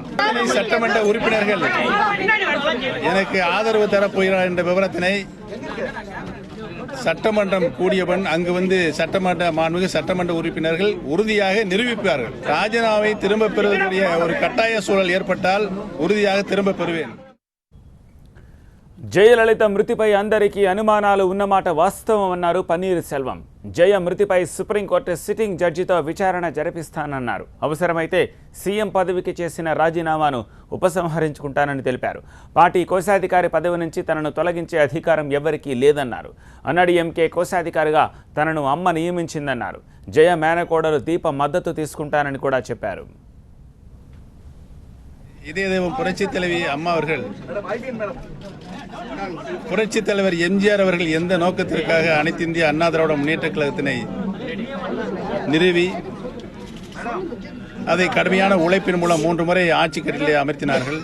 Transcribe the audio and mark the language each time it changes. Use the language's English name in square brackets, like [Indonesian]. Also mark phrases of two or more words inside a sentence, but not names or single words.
[Tamil] சட்டமன்ற உறுப்பினர்கள் எனக்கு ஆதரவு தரப்போகிறார் என்ற விவரத்தினை சட்டமன்றம் கூடியவன் அங்கு வந்து மாண்புமிகு சட்டமன்ற உறுப்பினர்கள் உறுதியாக நிரூபிப்பார்கள். ராஜினாமாவை திரும்ப பெறுவதற்குரிய ஒரு கட்டாய சூழல் ஏற்பட்டால் உறுதியாக திரும்ப பெறுவேன். [Telugu] జయలలిత మృతిపై అందరికీ అనుమానాలు ఉన్నమాట వాస్తవమన్నారు పన్నీర్ సెల్వం. జయ మృతిపై సుప్రీంకోర్టు సిట్టింగ్ జడ్జితో విచారణ జరిపిస్తానన్నారు. అవసరమైతే సీఎం పదవికి చేసిన రాజీనామాను ఉపసంహరించుకుంటానని తెలిపారు. పార్టీ కోశాధికారి పదవి నుంచి తనను తొలగించే అధికారం ఎవరికీ లేదన్నారు. అన్నాడీఎంకే కోశాధికారిగా తనను అమ్మ నియమించిందన్నారు. జయ మేనకోడలు దీప మద్దతు తీసుకుంటానని కూడా చెప్పారు. [Tamil] இதே புரட்சி தலைவி அம்மா அவர்கள், புரட்சி தலைவர் எம்ஜிஆர் அவர்கள் எந்த நோக்கத்திற்காக அனைத்து இந்திய அண்ணா திராவிட முன்னேற்ற கழகத்தினை நிறுவி அதை கடுமையான உழைப்பின் மூலம் 3 முறை ஆட்சி கட்டிலே அமர்த்தினார்கள்.